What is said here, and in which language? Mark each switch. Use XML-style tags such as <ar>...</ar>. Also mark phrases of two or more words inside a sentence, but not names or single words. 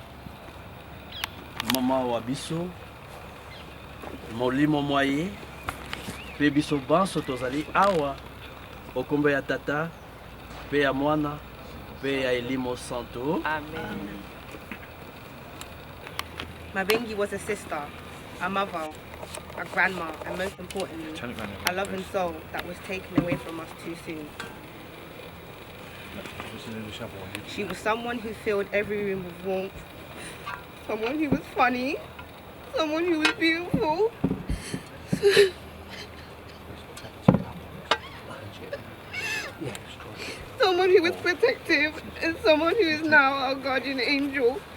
<ln>mama wa biso molimo mwaye mpe biso banso tozali awa okombo ya tata mpe ya mwana mpe ya elimo santo. Amen.</ln> <en>Mabengi was a sister, a mother, a grandma, and most importantly, a loving soul that was taken away from us too soon. She was someone who filled every room with warmth, someone who was funny, someone who was beautiful, someone who was protective, and someone who is now our guardian angel.</en>